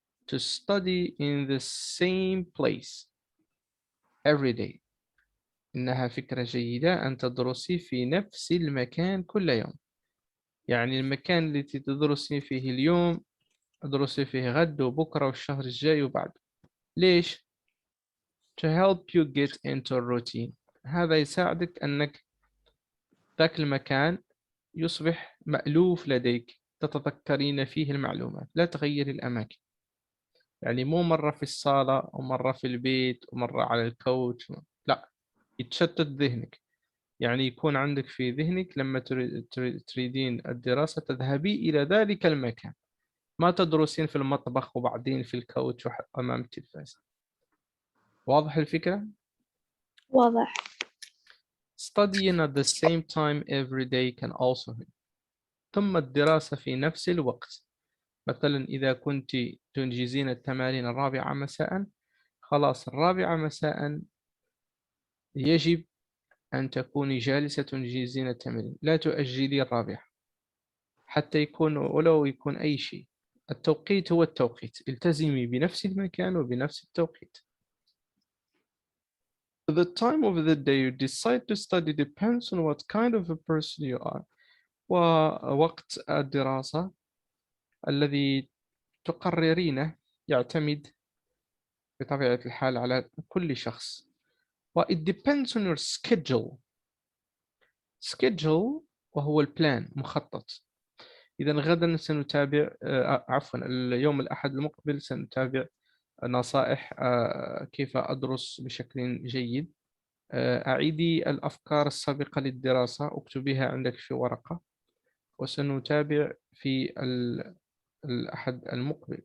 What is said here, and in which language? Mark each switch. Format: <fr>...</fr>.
<en>To study in the same place every day.</en> <ar>إنها فكرة جيدة أن تدرسي في نفس المكان كل يوم. يعني المكان التي تدرسي فيه اليوم ادرسي فيه غد وبكرة والشهر الجاي وبعد. ليش؟</ar> <en>To help you get into a routine.</en> <ar>هذا يساعدك أنك ذاك المكان يصبح مألوف لديك، تتذكرين فيه المعلومات، لا تغيري الأماكن. يعني مو مرة في الصالة ومرة في البيت ومرة على الكوتش، لا، يتشتت ذهنك. يعني يكون عندك في ذهنك لما تريدين الدراسة تذهبي إلى ذلك المكان، ما تدرسين في المطبخ وبعدين في الكوتش أمام التلفاز. واضح الفكرة؟ واضح.</ar> <en>Studying at the same time every day can also help.</en> <ar>ثم الدراسة في نفس الوقت. مثلا إذا كنت تنجزين التمارين 4 مساء، خلاص 4 مساء يجب أن تكوني جالسة تنجزين التمارين، لا تؤجلي 4 حتى يكون ولو يكون أي شيء. التوقيت هو التوقيت، التزمي بنفس المكان وبنفس التوقيت.</ar> <en>The time of the day you decide to study depends on what kind of a person you are.</en> <ar>ووقت الدراسة الذي تقررينه يعتمد بطبيعة الحال على كل شخص.</ar> <en>و it depends on your schedule.</en> <ar>schedule وهو البلان، مخطط. إذا غدا سنتابع عفوا اليوم الأحد المقبل سنتابع نصائح كيف أدرس بشكل جيد. أعيدي الأفكار السابقة للدراسة، اكتبيها عندك في ورقة، وسنتابع في الأحد المقبل.</ar>